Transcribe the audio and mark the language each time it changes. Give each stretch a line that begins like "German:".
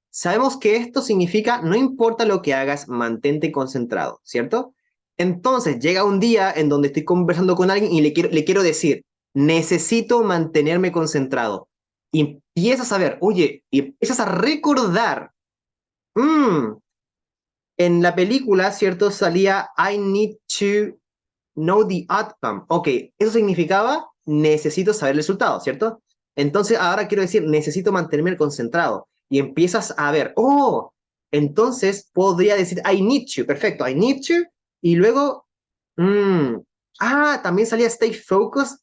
Spanish: Sabemos que esto significa no importa lo que hagas, mantente concentrado, ¿cierto? Entonces llega un día en donde estoy conversando con alguien y le quiero decir, necesito mantenerme concentrado. Y empiezas a ver, oye, y empiezas a recordar, mmm, en la película, ¿cierto? Salía
English: I need to know the outcome.
Spanish: Ok, eso significaba necesito saber el resultado, ¿cierto? Entonces ahora quiero decir necesito mantenerme concentrado. Y empiezas a ver, oh, entonces podría decir
English: I need to,
Spanish: perfecto, I need to. Y luego, mm, también salía
English: stay focused.